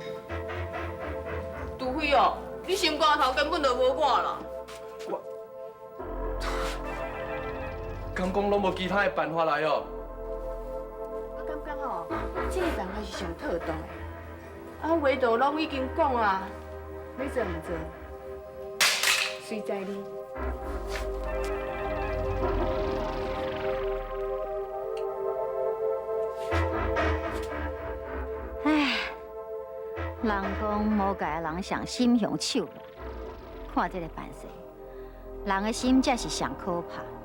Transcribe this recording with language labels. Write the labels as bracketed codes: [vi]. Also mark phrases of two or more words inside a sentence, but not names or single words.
[nan] 除非哦，你心肝头根本就无我啦。敢讲拢无其他的办法来哦？我感觉吼，这个办法是上妥当的。啊，唯独拢已经讲啊，要做唔做，随在你。唉，人讲无甲人上心向手啦，看这个办势，人的心才是上可怕。